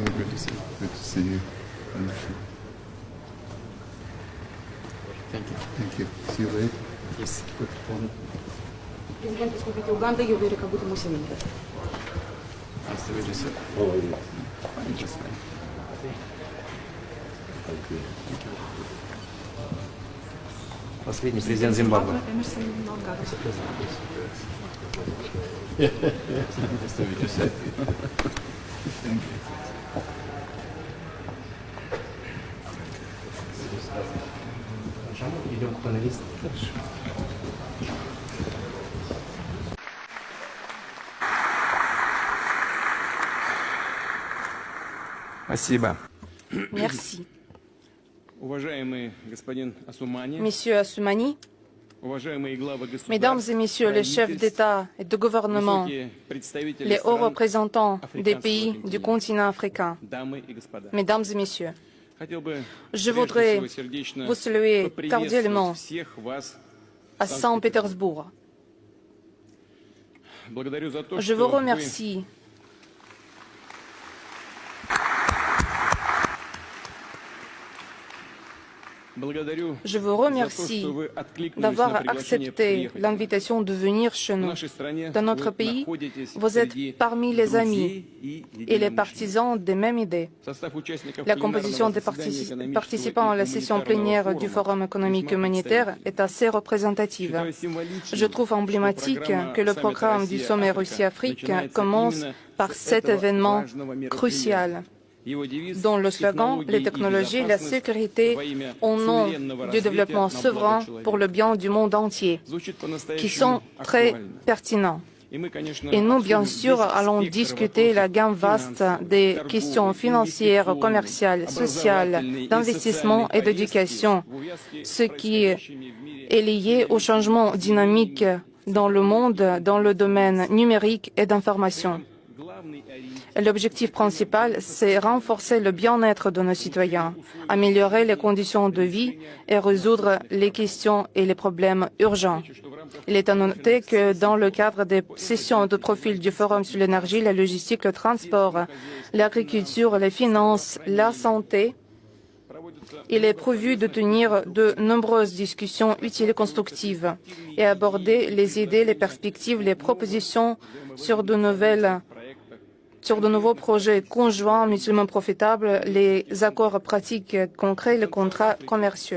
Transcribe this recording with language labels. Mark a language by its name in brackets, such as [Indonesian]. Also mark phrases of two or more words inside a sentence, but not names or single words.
[English] Good to see you. Good to see you. Thank you. Thank you. See you later. Yes. Good. [Russian] Президент Республики Уганда Йовери Кабута Мусевени. [English] Nice to meet you, sir. Fine, just fine. [Russian] Последний президент Зимбабве. Эмерсон Мнангагwa. [English] Nice to meet you, sir. Thank you. [Russian] Идем к панелистам. Спасибо. [French] Merci. [Russian] Уважаемый господин Асумани, [French] Monsieur Assoumani, [Russian] уважаемые главы государств, [French] Mesdames et Messieurs les chefs d'État et de gouvernement, [Russian] высокие представители [French] les hauts [Russian] стран, [French] représentants des [Russian] африканского [French] pays du [Russian] континента, [French] continent africain, [Russian] дамы и господа. [French] Mesdames et Messieurs, [Russian] Хотел бы [French] je [Russian] прежде [French] voudrais [Russian] всего сердечно [French] vous saluer [Russian] поприветствовать [French] cordialement [Russian] всех вас. [French] à Saint-Pétersbourg. [Russian] Благодарю за то, [French] Je vous [Russian] что вы [French] remercie [Russian] благодарю [French] Je vous [Russian] за то, [French] remercie [Russian] что вы откликнулись на [French] d'avoir [Russian] приглашение [French] accepté [Russian] приехать. [French] l'invitation de venir chez [Russian] В [French] nous. [Russian] нашей стране [French] Dans notre [Russian] вы [French] pays, [Russian] находитесь [French] vous [Russian] среди [French] êtes parmi les [Russian] друзей [French] amis [Russian] и [French] et les [Russian] единомышленников. [French] partisans des mêmes idées. [Russian] Состав участников [French] La [Russian] пленарного [French] composition des [Russian] заседания экономического [French] participants à la [Russian] и [French] session [Russian] гуманитарного [French] plénière du [Russian] форума [French] Forum économique [Russian] весьма [French] humanitaire [Russian] представительна. [French] est assez représentative. [Russian] Считаю символичным, [French] Je trouve [Russian] что [French] emblématique [Russian] программа [French] que le [Russian] саммита [French] programme du sommet [Russian] Россия-Afrique [French] Russie-Afrique [Russian] начинается [French] commence [Russian] именно [French] par [Russian] с [French] cet [Russian] этого [French] événement [Russian] важного мероприятия. [French] crucial, [Russian] Его девиз [French] dont le slogan [Russian] «Технологии [French] les [Russian] и [French] technologies, la [Russian] безопасность [French] sécurité [Russian] во имя [French] au nom [Russian] суверенного [French] du [Russian] развития [French] développement [Russian] на благо [French] souverain [Russian] человека» [French] pour le bien du monde entier, [Russian] звучит [French] qui [Russian] по-настоящему [French] sont très [Russian] актуально. [French] pertinents. [Russian] И мы, конечно, [French] Et nous, bien [Russian] обсудим [French] sûr, [Russian] весь [French] allons [Russian] спектр [French] discuter la [Russian] вопросов [French] gamme vaste [Russian] финансовых, [French] des [Russian] торговых, [French] questions financières, [Russian] инвестиционных, [French] commerciales, sociales, [Russian] образовательной и [French] d'investissement [Russian] социальной [French] et d'éducation, [Russian] повестки в увязке с [French] ce qui [Russian] происходящими в мире [French] est lié au changement dynamique dans le monde, dans le domaine numérique et d'information. [Russian] главный ориентир [French] L'objectif principal, c'est renforcer le bien-être de nos citoyens, améliorer les conditions de vie et résoudre les questions et les problèmes urgents. Il est à noter que dans le cadre des sessions de profil du Forum sur l'énergie, la logistique, le transport, l'agriculture, les finances, la santé, il est prévu de tenir de nombreuses discussions utiles et constructives et aborder les idées, les perspectives, les propositions sur de nouveaux projets conjoints mutuellement profitables, les accords pratiques concrets, les contrats commerciaux.